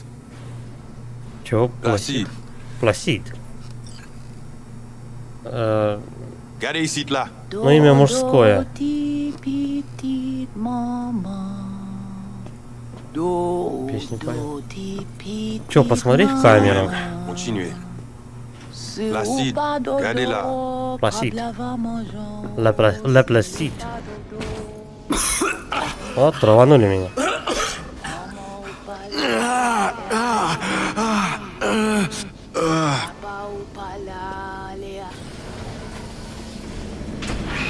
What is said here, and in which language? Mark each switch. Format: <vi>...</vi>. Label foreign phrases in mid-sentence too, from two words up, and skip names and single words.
<ru>Чего? Пласид. Пласид. Ну, имя мужское. Песню поет. Че, посмотри в камеру.</ru> <fr>Placide, regardez-la.</fr> <ru>Пласид. Ла пласид. Вот, траванули меня. Ты</ru>